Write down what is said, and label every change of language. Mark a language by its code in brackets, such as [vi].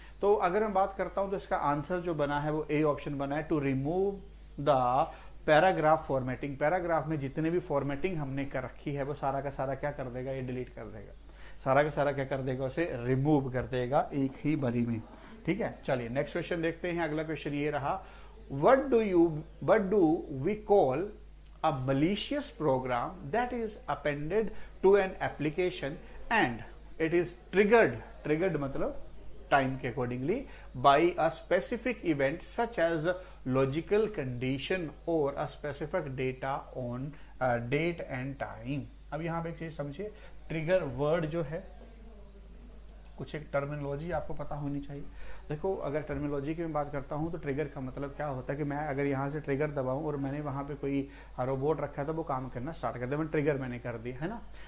[hi] तो अगर मैं बात करता हूं तो इसका आंसर जो बना है वो ए ऑप्शन बना है, [en] To remove the paragraph formatting. [hi] Paragraph में जितने भी फॉर्मेटिंग हमने कर रखी है वो सारा का सारा क्या कर देगा, ये डिलीट कर देगा, सारा का सारा क्या कर देगा, उसे रिमूव कर देगा एक ही बारी में, ठीक है। चलिए नेक्स्ट क्वेश्चन देखते हैं। अगला क्वेश्चन ये रहा, [en] What do we call a malicious program that is appended to an application and it is triggered मतलब time के accordingly by a specific event such as logical condition or a specific data on date and time। [hi] अब यहां पे एक चीज समझिए, trigger word जो है कुछ एक टर्मिनोलॉजी आपको पता होनी चाहिए। देखो अगर टर्मिनोलॉजी की मैं बात करता हूं तो ट्रिगर का मतलब क्या होता है कि मैं अगर यहां से ट्रिगर दबाऊं और मैंने वहां पे कोई रोबोट रखा है तो वो काम करना स्टार्ट कर दिया, मैंने ट्रिगर मैंने कर दिया, है ना।